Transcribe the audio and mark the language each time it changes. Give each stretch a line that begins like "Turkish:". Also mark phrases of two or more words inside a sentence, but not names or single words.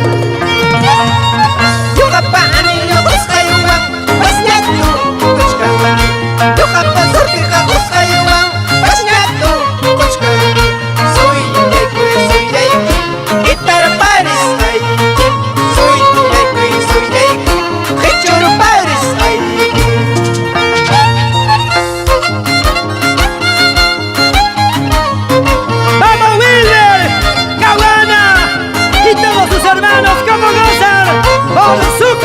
Quechua: Ñuqapa anillo qusqaywan, pashñatu puchkanki. Ñuqapa surpiqa qusqaywan, pashñatu puchkanki. Suyaykuy, suyaykuy, qitarparis hayki. Suyaykuy, suyaykuy, qichurparis hayki.
Spanish: ¡Vamos, Wilber! ¡Caguana! Y todos sus hermanos, ¿cómo gozan? ¡Por